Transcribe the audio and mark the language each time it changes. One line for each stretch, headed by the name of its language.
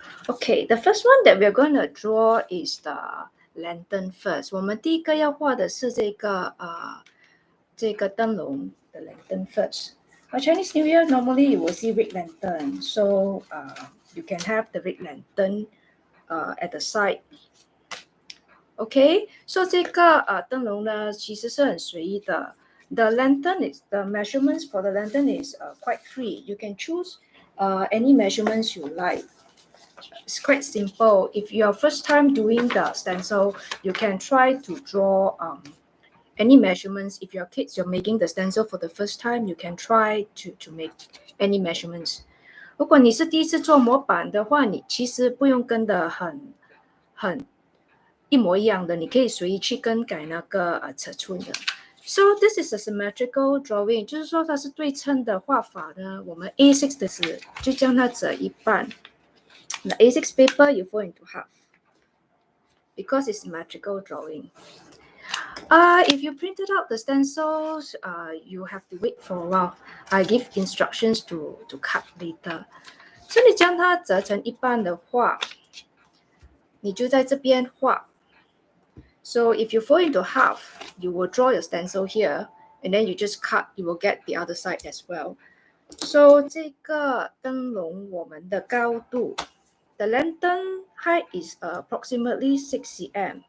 English: Okay, the first one that we're going to draw is the lantern first.
Chinese: 我们第一个要画的是这个灯笼的
English: lantern first. For Chinese New Year, normally you will see red lantern. So you can have the red lantern at the side. Okay, so
Chinese: 这个灯笼呢，其实是很随意的。
English: The lantern is the measurements for the lantern is quite free. You can choose any measurements you like. It's quite simple. If you are first time doing the stencil, you can try to draw any measurements. If your kids you're making the stencil for the first time, you can try to make any measurements.
Chinese: 如果你是第一次做模板的话，你其实不用跟的很一模一样的，你可以随意去更改那个尺寸的。
English: So this is a symmetrical drawing，
Chinese: 就是说它是对称的画法呢。我们 A6 的纸就将它折一半。
English: The A6 paper you fold into half because it's symmetrical drawing. If you printed out the stencils, you have to wait for a while. I give instructions to cut later.
Chinese: So 你将它折成一半的话，你就在这边画。
English: So if you fold into half, you will draw your stencil here, and then you just cut, you will get the other side as well. So
Chinese: 这个灯笼我们的高度
English: The lantern height is approximately 6 cm.